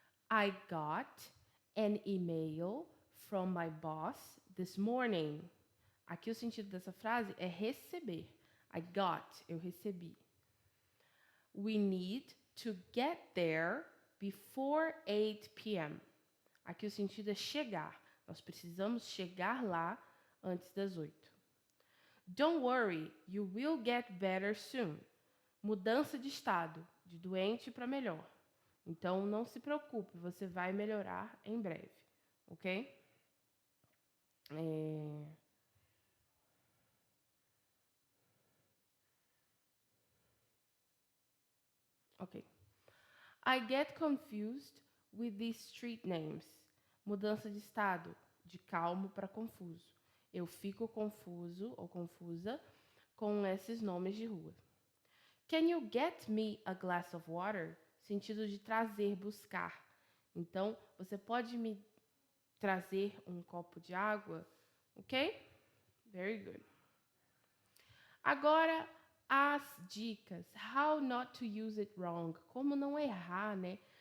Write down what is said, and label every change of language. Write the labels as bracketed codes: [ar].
[en] I got an email from my boss this morning. [pt] Aqui o sentido dessa frase é receber. [en] I got, [pt] eu recebi. [en] We need to get there before 8 p.m. [pt] Aqui o sentido é chegar. Nós precisamos chegar lá antes das 8. [en] Don't worry, you will get better soon. [pt] Mudança de estado, de doente para melhor. Então, não se preocupe, você vai melhorar em breve, ok? Ok. [en] I get confused with these street names. [pt] Mudança de estado, de calmo para confuso. Eu fico confuso ou confusa com esses nomes de rua. [en] Can you get me a glass of water? [pt] Sentido de trazer, buscar. Então, você pode me trazer um copo de água? Ok? [en] Very good. [pt] Agora, as dicas. [en] How not to use it wrong. [pt] Como não errar, né?